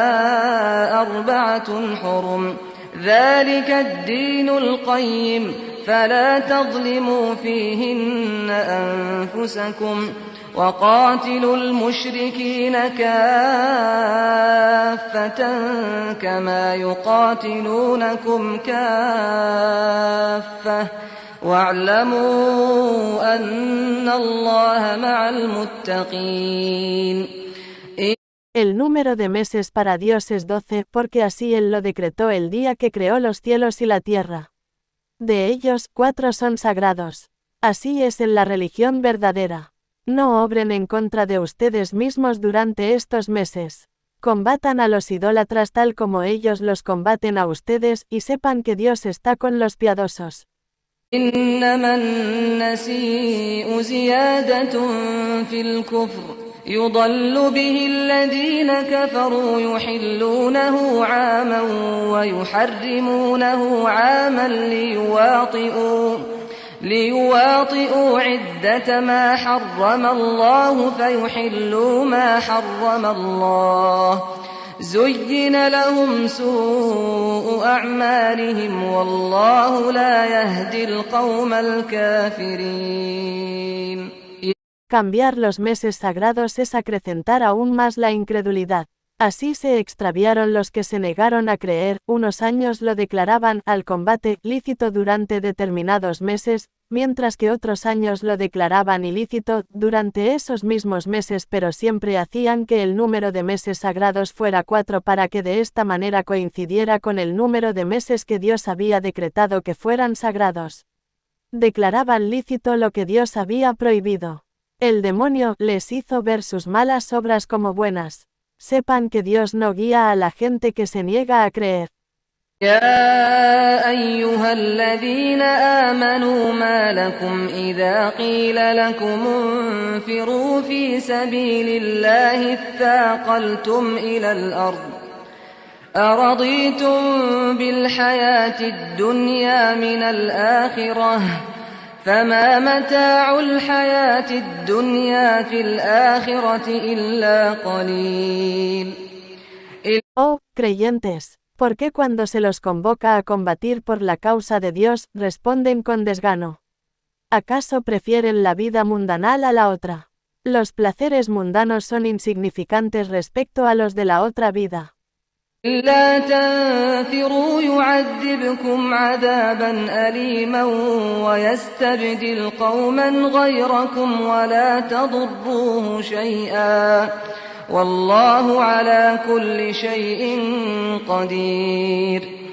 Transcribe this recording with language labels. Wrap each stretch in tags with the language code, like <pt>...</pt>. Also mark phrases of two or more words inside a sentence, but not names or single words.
<ar>4 حرم ذلك الدين القيم فلا تظلموا فيهن أنفسكم وقاتلوا المشركين كافة كما يقاتلونكم كافة واعلموا أن الله مع المتقين.</ar> <es>El número de meses para Dios es 12, porque así Él lo decretó el día que creó los cielos y la tierra. De ellos, 4 son sagrados. Así es en la religión verdadera. No obren en contra de ustedes mismos durante estos meses. Combatan a los idólatras tal como ellos los combaten a ustedes, y sepan que Dios está con los piadosos.</es> <ar>إنما النسيء زيادة في الكفر يضل به الذين كفروا يحلونه عاما ويحرمونه عاما ليواطئوا عدة ما حرم الله فيحلوا ما حرم الله زين لهم سوء أعمالهم والله لا يهدي القوم الكافرين.</ar> <es>Cambiar los meses sagrados es acrecentar aún más la incredulidad. Así se extraviaron los que se negaron a creer, unos años lo declaraban al combate lícito durante determinados meses, mientras que otros años lo declaraban ilícito durante esos mismos meses, pero siempre hacían que el número de meses sagrados fuera 4 para que de esta manera coincidiera con el número de meses que Dios había decretado que fueran sagrados. Declaraban lícito lo que Dios había prohibido. El demonio les hizo ver sus malas obras como buenas. Sepan que Dios no guía a la gente que se niega a creer.</es> <ar>يا أيها الذين آمنوا ما لكم إذا قيل لكم انفروا في سبيل الله اثاقلتم إلى الأرض أرضيتم بالحياة الدنيا من الآخرة فما متاع الحياة الدنيا في الآخرة إلا قليل.</ar> <es>Oh, creyentes, ¿por qué cuando se los convoca a combatir por la causa de Dios, responden con desgano? ¿Acaso prefieren la vida mundanal a la otra? Los placeres mundanos son insignificantes respecto a los de la otra vida.</es> <ar>إلا تنفروا يعذبكم عذابا أليما ويستبدل قوما غيركم ولا تضروه شيئا والله على كل شيء قدير.</ar>